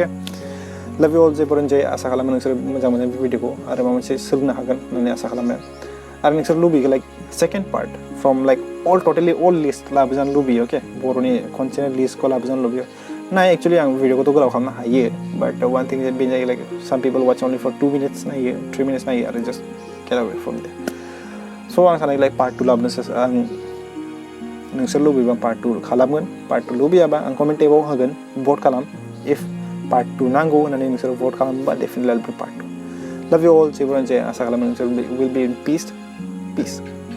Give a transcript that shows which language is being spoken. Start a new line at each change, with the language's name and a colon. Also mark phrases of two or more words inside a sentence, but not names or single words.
English: love you all
Bodo: जे बरनजय आसा खालामो नोंसोर मोजां मोनो बे भिडिअखौ आरो माबा मोनसे सोलोंनो हागोन होननानै आसा खालामो. आरो नोंसोर लुबैयो
English: like second part from like totally all list
Bodo: लाबोजानो लुबैयो ओके. बर'नि खनसेनो लिस्टखौ लाबोजानो लुबैयो. ना एक्चुअली आं भिडिअखौथ' गोलाव खालामनो हायो
English: but one thing
Bodo: बेनो जायो
English: like some people watch only for 2 minutes
Bodo: नायो 3 minutes नायो आरो
English: just get away from there.
Bodo: स' आं सानो
English: like part 2
Bodo: लाबोनोसो आं नोंसोर लुबैबा पार्ट 2 खालामगोन. पार्ट 2 लुबैयाबा आं कमेन्ट टेबाव होगोन भट खालाम. इफ पार्ट 2 नांगौ होननानै नोंसोर भट खालामोबा
English: definitely part 2. love you all
Bodo: जेबो आसा खालामो नोंसोर
English: will be in peace.